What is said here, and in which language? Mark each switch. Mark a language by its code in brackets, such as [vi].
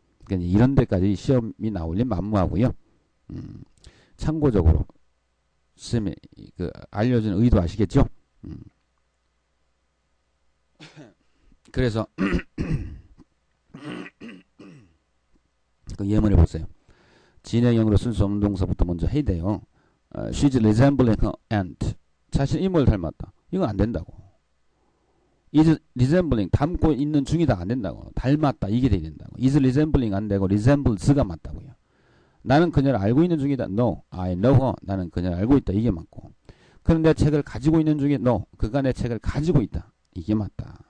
[ko] 그러니까 이런 데까지 시험이 나올린 만무하고요. 참고적으로 쌤이 알려준 의도 아시겠죠? 그래서 그 예문을 보세요. 진행형으로 쓸 수 없는 동사부터 먼저 해야 돼요. [en] She's resembling her aunt. [ko] 자신 이모를 닮았다. 이건 안 된다고. is resembling 닮고 있는 중이다 안 된다고. 닮았다 이게 돼야 된다고. is resembling 안 되고 resembles가 맞다고요. 나는 그녀를 알고 있는 중이다. [en] No, I know her. [ko] 나는 그녀를 알고 있다. 이게 맞고. 그런데 책을 가지고 있는 중에 No, 그가 내 책을 가지고 있다. 이게 맞다.